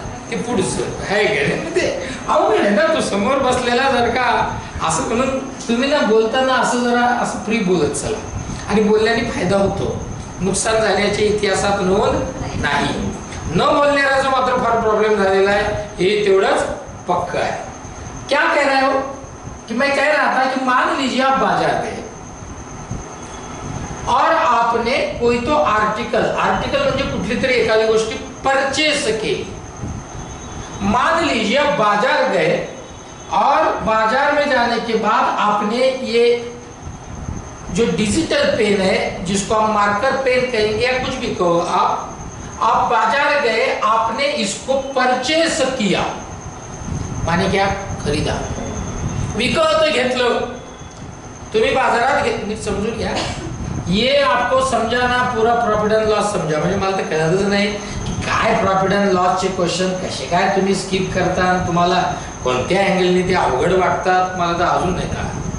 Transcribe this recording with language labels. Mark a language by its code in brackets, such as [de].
[mr] ते पुढचं, है का नाही? ते अवघड आहे ना, तो समोर बसलेला जर का असं म्हणून तुम्ही ना बोलताना असं जरा असं फ्री बोलत चला, आणि बोलल्याने फायदा होतो, नुकसान झाल्याच्या इतिहासात नोंद नाही। न बोलण्याचा मात्र फार प्रॉब्लेम झालेला आहे, हे तेवढंच पक्का आहे। [hi] क्या कह रहे हो? कि मैं कह रहा था कि मान लीजिए आप बाजार गए और आपने कोई तो आर्टिकल [mr] म्हणजे कुठली तरी एखादी गोष्टी परचेस केली। [hi] मान लीजिए आप बाजार गए और बाजार में जाने के बाद आपने ये जो डिजिटल पेन है, जिसको हम मार्कर पेन कहेंगे या कुछ भी कहो आप बाजार गए, आपने इसको परचेस किया, माने क्या, खरीदा, [mr] विकत घेतलं। तुम्ही बाजारात नीट समजून घ्या, [hi] ये आपको समजाना पूरा प्रॉफिट अँड लॉस समजा। [mr] म्हणजे मला तर कळतच नाही की काय प्रॉफिट अँड लॉस चे क्वेश्चन कसे काय तुम्ही स्किप करता, तुम्हाला कोणत्या अँगलने ते अवघड वाटतात, मला तर अजून नाही कळत।